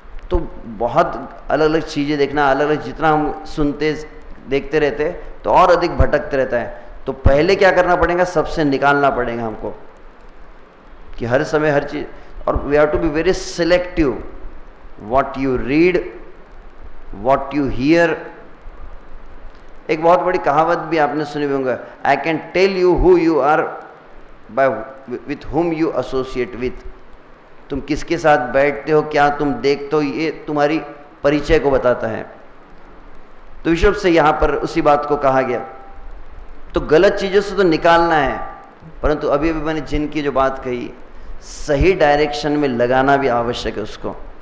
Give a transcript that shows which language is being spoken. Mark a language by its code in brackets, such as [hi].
[hi] तो बहुत अलग अलग चीज़ें देखना, अलग अलग जितना हम सुनते देखते रहते तो और अधिक भटकते रहता है। तो पहले क्या करना पड़ेगा, सबसे निकालना पड़ेगा हमको कि हर समय हर चीज़, और [en] We have to be very selective what you read, what you hear। [hi] एक बहुत बड़ी कहावत भी आपने सुनी होंगे, [en] I can tell you who you are by with whom you associate with। [hi] तुम किसके साथ बैठते हो, क्या तुम देखते हो, ये तुम्हारी परिचय को बताता है। तो विशुद्ध से यहाँ पर उसी बात को कहा गया। तो गलत चीज़ों से तो निकालना है, परंतु अभी अभी मैंने जिनकी जो बात कही, सही डायरेक्शन में लगाना भी आवश्यक है उसको।